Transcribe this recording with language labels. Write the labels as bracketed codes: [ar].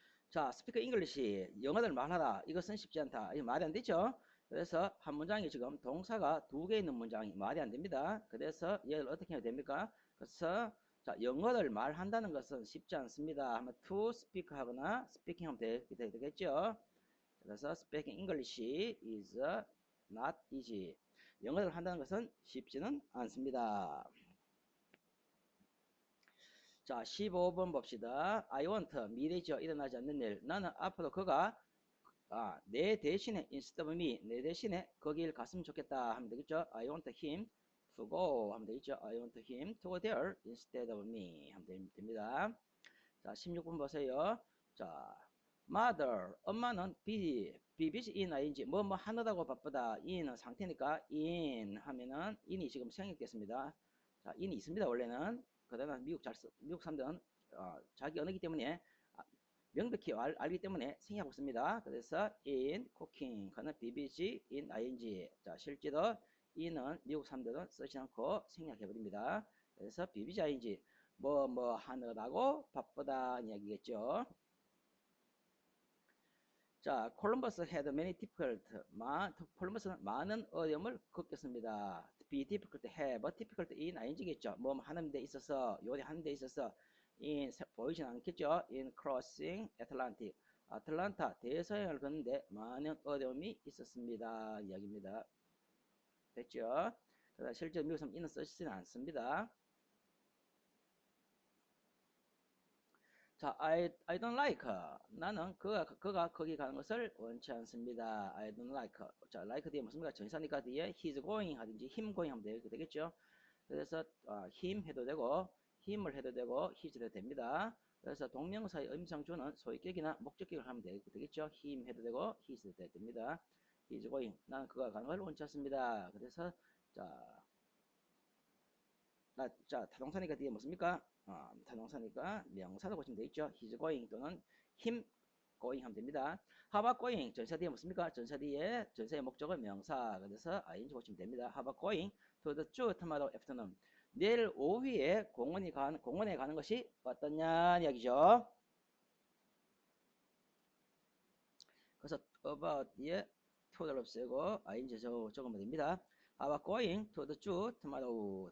[ko] 자, 스피커 잉글리시 영어를 말하라. 이것은 쉽지 않다. 이거 말이 안 되죠? 그래서 한 문장이 지금 동사가 두 개 있는 문장이 말이 안 됩니다. 그래서 얘를 어떻게 해야 됩니까? 그래서 자, 영어를 말한다는 것은 쉽지 않습니다. 하면 to speak 하거나 speaking 하면 되겠죠? [en] 그래서 speaking English is not easy. [ko] 영어를 한다는 것은 쉽지는 않습니다. 자, 15번 봅시다. I want, 미래죠. 일어나지 않는 일. 나는 앞으로 그가 내 대신에 [en] instead of me, [ko] 내 대신에 거길 갔으면 좋겠다 하면 되겠죠. [en] I want him to go [ko] 하면 되겠죠. [en] I want him to go there instead of me [ko] 하면 됩니다. 자, 16번 보세요. 자, mother, 엄마는 busy in ing, 뭐 하느라고 바쁘다. in은 상태니까 in 하면은 in이 지금 생략됐습니다. 자, in이 있습니다. 원래는. 그다음에 미국 사람들은 자기 언어이기 때문에 명백히 알기 때문에 생략하고 있습니다. 그래서 in cooking, 그는 busy in ing. 자, 실제로 in은 미국 사람들은 쓰지 않고 생략해 버립니다. 그래서 busy ing, 뭐 하느라고 바쁘다 이야기겠죠. [en] 자, 콜럼버스 had many difficult. [ko] 콜럼버스는 많은 어려움을 겪었습니다. [en] be difficult, have difficult in ing겠죠. [ko] 뭐 하는 데 있어서, 요리하는 데 있어서 in 보이진 않겠죠. [en] in crossing Atlantic. [ko] 아틀란타 대서양을 걷는데 많은 어려움이 있었습니다. 이야기입니다. 됐죠? 그래서 실제 미국 사람 in은 쓰지는 않습니다. [en] 자, I don't like. [ko] 나는 그가 거기 가는 것을 원치 않습니다. [en] I don't like. [ko] 자, like 뒤에 무슨 말이야? 전사니까 뒤에 he's going 하든지 him going 하면 되겠죠? 그래서 him 해도 되고 him을 해도 되고 his 해도 됩니다. 그래서 동명사의 음성주는 소위격이나 목적격을 하면 되겠죠? him 해도 되고 his 해도 됩니다. [en] he's going. [ko] 나는 그가 가는 걸 원치 않습니다. 그래서 자, 자, 타동사니까 뒤에 무엇입니까? 타동사니까 명사로 고치면 되겠죠. [en] He's going 또는 him going [ko] 하면 됩니다. [en] How about going? [ko] 전사 뒤에 무엇입니까? 전사 뒤에 전사의 목적은 명사. 그래서 ing 고치면 됩니다. [en] How about going to the zoo tomorrow afternoon? [ko] 내일 오후에 공원에 가는 것이 어떠냐 이야기죠. 그래서 about 뒤에 to를 없애고 ing 적으면 됩니다. [en] How about going to the zoo tomorrow?